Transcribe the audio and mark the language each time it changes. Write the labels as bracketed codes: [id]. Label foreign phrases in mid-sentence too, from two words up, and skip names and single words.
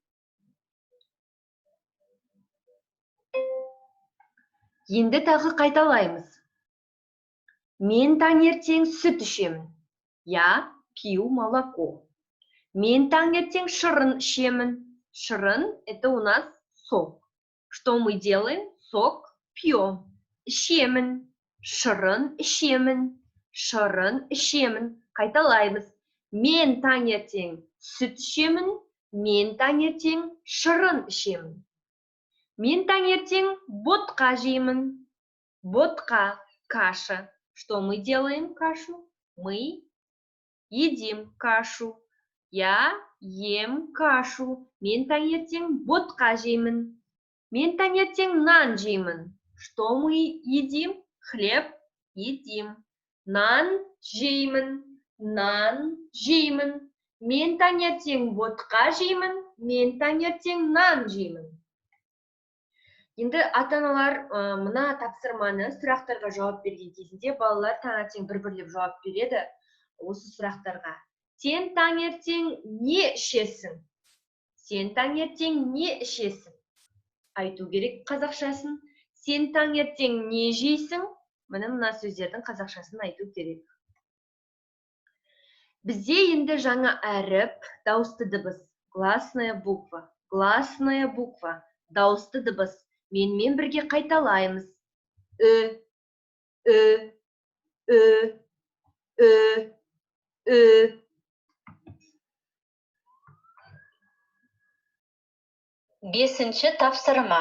[kk] Енді тағы қайталаймыз. Мен таңертең сүт ішемін. [ru] Я пью молоко. [kk] Мен таңертең шырын ішемін. Шырын – [ru] это у нас сок. Что мы делаем? Сок пьем. [kk] Ішемін. Шырын ішемін. Шырын ішемін. Қайталаймыз. Мен таңертең сүт ішемін. Мен таңертең шырын ішемін. Мен таңертең ботқа жеймін. Ботқа, каша. [ru] Что мы делаем кашу? Мы едим кашу. Я ем кашу. [kk] Мен таңертең ботқа жеймін. Мен таңертең нан жеймін. [ru] Что мы едим? Хлеб едим. [kk] Нан жеймін. Нан жеймін. Мен таңертең ботқа жеймін, мен таңертең нан жеймін. Енді ата-аналар мына тапсырманы сұрақтарға жауап берген кезінде балалар таңертең бір-бірлеп жауап береді осы сұрақтарға. Сен таңертең не ішесің? Сен таңертең не ішесің? Айту керек қазақшасын. Сен таңертең не жейсің? Мына сөздердің қазақшасын айту керек. Бізде енді жаңа әріп, дауысты дыбыс. [ru] Гласная буква. Гласная буква. [kk] Дауысты дыбыс. Менімен бірге қайталаймыз. Бесінші тапсырма.